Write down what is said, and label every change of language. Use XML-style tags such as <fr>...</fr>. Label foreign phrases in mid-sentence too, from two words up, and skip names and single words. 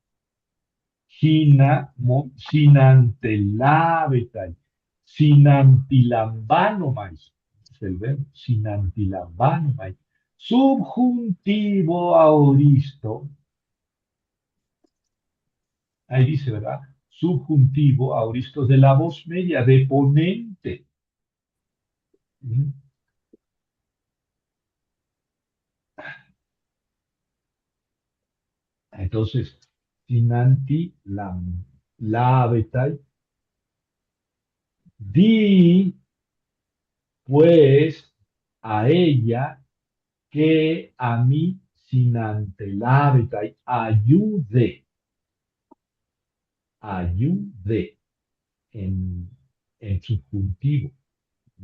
<el>συναντιλάβηται, συναντιλαμβάνομαι,</el> <es>es el verbo, sinantilambanomai, subjuntivo auristo, ahí dice, ¿verdad? Subjuntivo auristo de la voz media, de ponente. ¿Mm? Entonces,</es> <el>συναντιλάβηται,</el> <es>di pues a ella que a mí sinantelabetai ayude en subjuntivo. ¿Mm?</es>